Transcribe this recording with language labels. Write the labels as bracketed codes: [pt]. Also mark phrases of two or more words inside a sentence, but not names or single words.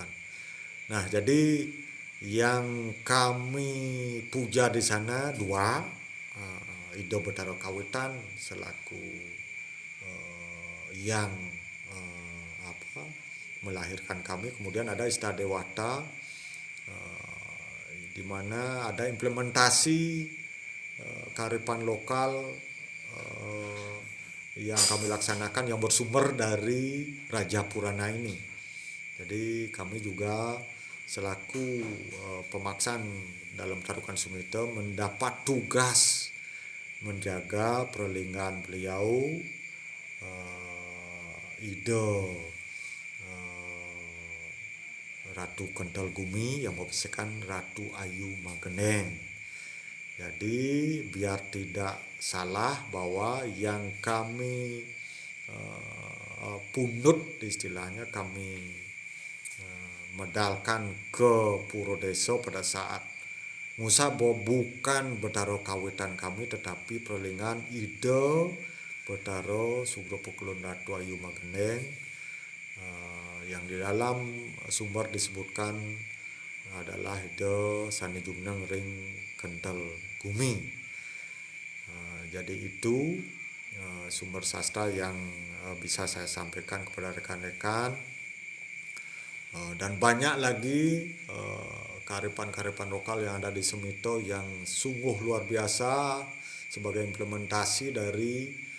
[id] Nah, jadi yang kami puja di sana dua, Ido Betaro Kawitan selaku yang melahirkan kami, kemudian ada Ista Dewata, di mana ada implementasi kearifan lokal yang kami laksanakan yang bersumber dari Raja Purana ini. Jadi kami juga selaku pemaksaan dalam Tarukan Sumiter mendapat tugas menjaga perlinggan beliau Ide Ratu Kental Gumi yang membisikkan Ratu Ayu Mageneng. Jadi biar tidak salah bahwa yang kami punut, istilahnya kami medalkan ke Puro Deso pada saat Musabo bukan Betaro Kawitan kami, tetapi perlingan Ide Betaro Sugropulun Ratu Ayu Mageneng yang di dalam sumber disebutkan adalah [ban] ide sani jumnang ring [id] kental gumi. Jadi itu sumber sastra yang bisa saya sampaikan kepada rekan-rekan. Dan banyak lagi kearifan-kearifan lokal yang ada di Semito yang sungguh luar biasa sebagai implementasi dari